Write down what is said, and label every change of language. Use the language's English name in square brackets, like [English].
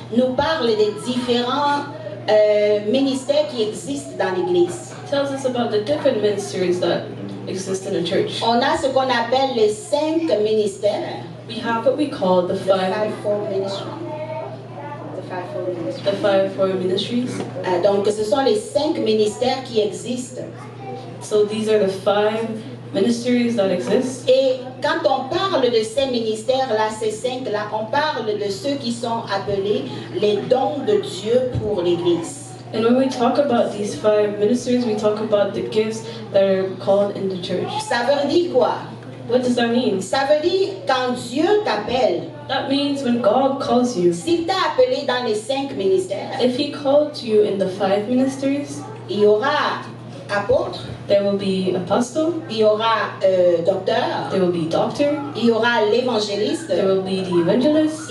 [French] nous parle des différents ministères qui existent dans l'Église. [English] tells us about the different ministries that exist in a church. [French] On a ce qu'on appelle les 5 ministères. [English] We have what we call the The fivefold ministry. The fivefold ministry. fivefold ministries. [French] Donc, ce sont les 5 ministères qui existent. [English] So these are the 5 ministries that exist. [French] Et quand on parle de ces ministères-là, ces 5-là, on parle de ceux qui sont appelés les dons de Dieu pour l'Église. [English] And when we talk about these 5 ministries, we talk about the gifts that are called in the church. [French] Ça veut dire quoi? [English] What does that mean? [French] Ça veut dire quand Dieu t'appelle, [English] That means when God calls you, [French] s'il t'a appelé dans les 5 ministères, [English] if He called you in the 5 ministries, [French] il y aura apôtre, [English] there will be apostle, [French] il y aura docteur, [English] there will be doctor, [French] il y aura l'évangéliste, [English] there will be the evangelist,